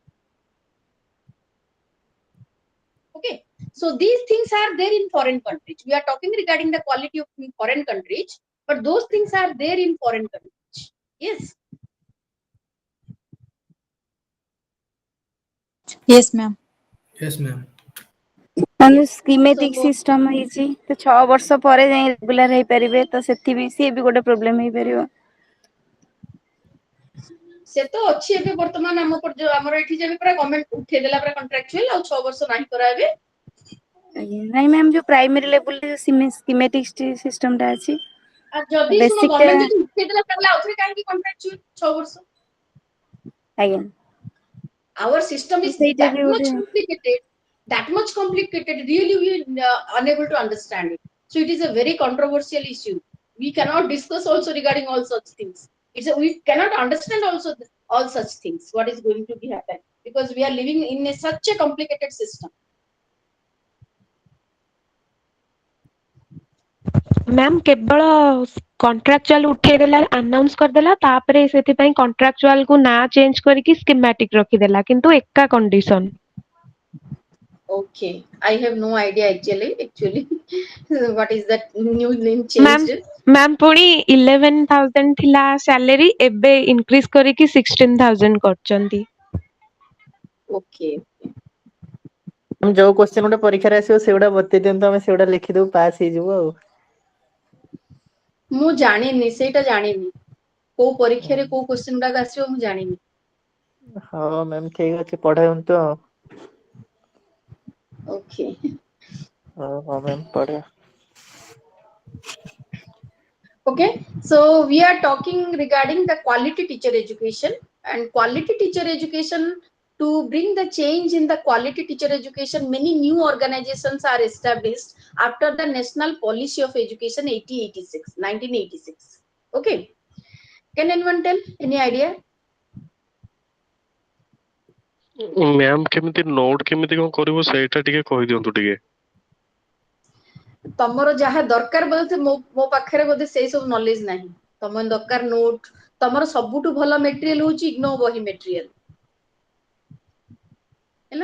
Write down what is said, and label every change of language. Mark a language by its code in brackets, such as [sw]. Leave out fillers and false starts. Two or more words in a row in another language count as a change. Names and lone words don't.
[en] Okay. So these things are there in foreign countries. We are talking regarding the quality of foreign countries, but those things are there in foreign countries. Yes. Yes, ma'am. Yes, ma'am. [or] ମାନେ ସ୍କିମେଟିକ [en] So [or] ସିଷ୍ଟମ ହେଇଛି ତ 6 ବର୍ଷ ପରେ ଯାଇ ରେଗୁଲାର ହେଇପାରିବେ ତ ସେଠି ବି ସିଏ ବି ଗୋଟେ ପ୍ରୋବ୍ଲେମ ହେଇପାରିବ। ସେ ତ ଅଛି ଏବେ ବର୍ତ୍ତମାନ ଆମର ଏଠି ଯେବେ ପୁରା ଗଭର୍ଣ୍ଣମେଣ୍ଟ ଉଠେଇଦେଲା ପୁରା କଣ୍ଟ୍ରାକ୍ଚୁଆଲ ଆଉ 6 ବର୍ଷ ନାହିଁ କରାଇବେ। ନାଇଁ ମ୍ୟାମ୍ ଯୋଉ [en] primary level schematic system [or] ଅଛି ଆଉ ଯଦି ଶୁଣ ବେସିକଟା ଗଭର୍ଣ୍ଣମେଣ୍ଟ ଯଦି ଉଠେଇଦେଲା ତାହେଲେ ଆଉଥରେ କାହିଁକି କଣ୍ଟ୍ରାକ୍ଚୁଆଲ 6 ବର୍ଷ? ଆଜ୍ଞା [en] Our system is [or] ସେଇଟା [en] that [or] ବି [en] much [or] ଗୋଟେ [en] complicated, really we unable to understand it. So it is a very controversial issue. We cannot discuss also regarding all such things. We cannot understand also all such things, what is going to be happen, because we are living in such a complicated system. [or] ମ୍ୟାମ୍ କେବଳ କଣ୍ଟ୍ରାକ୍ଚୁଆଲ ଉଠେଇଦେଲା ଆନାଉନ୍ସ କରିଦେଲା ତାପରେ ସେଥିପାଇଁ କଣ୍ଟ୍ରାକ୍ଚୁଆଲ କୁ ନା ଚେଞ୍ଜ କରିକି ସ୍କିମାଟିକ ରଖିଦେଲା କିନ୍ତୁ ଏକା କଣ୍ଡିସନ। [en] Okay, I have no idea actually what is that new name ମ୍ୟାମ୍ changed. [or] ମ୍ୟାମ୍ ପୁଣି 11,000 ଥିଲା ସାଲେରୀ ଏବେ ଇନକ୍ରିଜ କରିକି 16,000 କରିଛନ୍ତି। [en] Okay, [or] ଆମେ ଯୋଉ କ୍ୱେଶ୍ଚନ ଗୋଟେ ପରୀକ୍ଷାରେ ଆସିବ ସେଗୁଡା ବତେଇ ଦିଅନ୍ତୁ, ଆମେ ସେଗୁଡା ଲେଖିଦବୁ ପାସ୍ ହେଇଯିବୁ ଆଉ। ମୁଁ ଜାଣିନି ସେଇଟା ଜାଣିନି କୋଉ ପରୀକ୍ଷାରେ କୋଉ କ୍ୱେଶ୍ଚନ ଗୁଡାକ ଆସିବ ମୁଁ ଜାଣିନି। ହଁ ମ୍ୟାମ୍ ଠିକ ଅଛି ପଢାନ୍ତୁ ଆଉ। [en] Okay. [or] ହଁ ମ୍ୟାମ୍ ପଢିବା। [en] Okay, so we are talking regarding the quality teacher education, and quality teacher education, to bring the change in the quality teacher education, many new organizations are established after the national policy of education 1986. Okay, can anyone tell any idea? [or] ମ୍ୟାମ୍ କେମିତି ନୋଟ କେମିତି କଣ କରିବ ସେଇଟା ଟିକେ କହିଦିଅନ୍ତୁ ଟିକେ। ତମର ଯାହା ଦରକାର ବୋଧେ ମୋ ପାଖରେ ବୋଧେ ସେଇ ସବୁ ନଲେଜ ନାହିଁ। ତମ ଦରକାର ନୋଟ, ତମର ସବୁଠୁ ଭଲ ମେଟେରିଆଲ ହଉଛି ଇଗ୍ନୋ ବହି ମେଟେରିଆଲ ହେଲା।